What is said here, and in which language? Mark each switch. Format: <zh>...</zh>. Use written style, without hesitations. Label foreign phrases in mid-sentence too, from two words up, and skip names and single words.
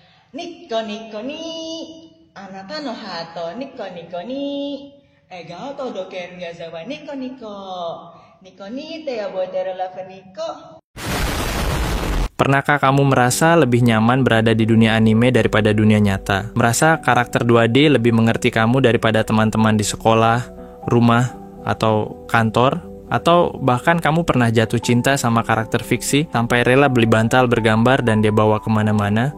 <ja>ニッコニコにあなたのハートニコニコに笑顔届ける矢沢ニコニコニコニて覚えてるラブニコ.</ja> <id>Pernahkah kamu merasa lebih nyaman berada di dunia anime daripada dunia nyata? Merasa karakter 2D lebih mengerti kamu daripada teman-teman di sekolah, rumah, atau kantor? Atau bahkan kamu pernah jatuh cinta sama karakter fiksi sampai rela beli bantal bergambar dan dia bawa kemana-mana?</id>